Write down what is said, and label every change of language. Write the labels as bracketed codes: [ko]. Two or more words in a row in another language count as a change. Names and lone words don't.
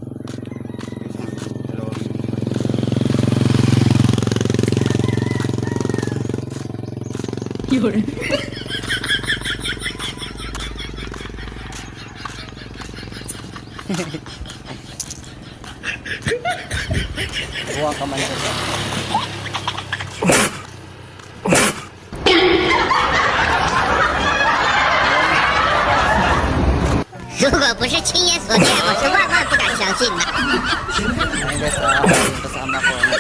[tl] Yun. [ceb] Buwang ka man siya. [zh] 如果不是亲眼所见，我是万万不敢相信的。 [tl] Ayun guys, yung kasama ko